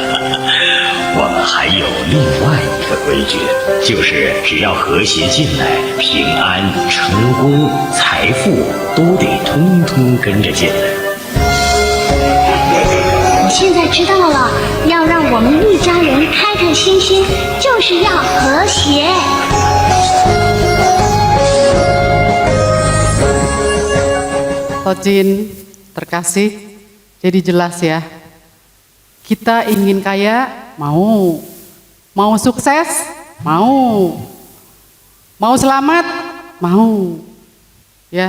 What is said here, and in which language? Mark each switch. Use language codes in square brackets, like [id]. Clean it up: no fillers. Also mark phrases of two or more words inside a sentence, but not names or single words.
[zh] 我们还有另外一个规矩，就是只要和谐进来，平安、成功、财富都得通通跟着进来。我现在知道了，要让我们一家人开开心心，就是要和谐。 [id] Tojin terkasih, jadi jelas ya. Kita ingin kaya, mau sukses, mau selamat, ya.